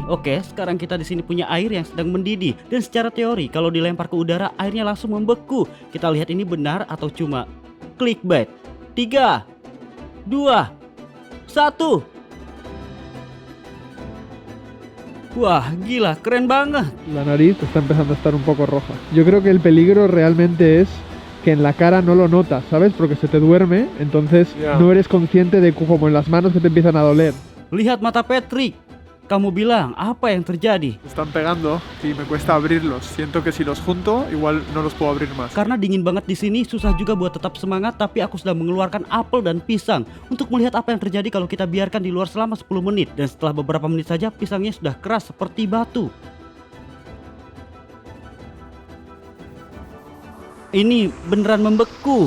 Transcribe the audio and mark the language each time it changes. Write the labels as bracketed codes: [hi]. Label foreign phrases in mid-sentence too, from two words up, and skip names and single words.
[id] Oke, sekarang kita di sini punya air yang sedang mendidih. Dan secara teori kalau dilempar ke udara airnya langsung membeku. Kita lihat ini benar atau cuma clickbait. 3, 2, 1. Wah, gila, keren banget. [es] La nariz está empezando a estar un poco roja. Yo creo que el peligro realmente es que en la cara no lo notas, ¿sabes? Porque se te duerme, entonces Ya. no eres consciente de como en las manos que te empiezan a doler. [id] Lihat mata Patrick. Kamu bilang, apa yang terjadi? [es] Están pegando y me cuesta abrirlos. Siento que si los junto, igual no los puedo abrir más. [id] Karena dingin banget di sini, susah juga buat tetap semangat, tapi aku sudah mengeluarkan apel dan pisang untuk melihat apa yang terjadi kalau kita biarkan di luar selama 10 menit. Dan setelah beberapa menit saja, pisangnya sudah keras seperti batu. Ini beneran membeku.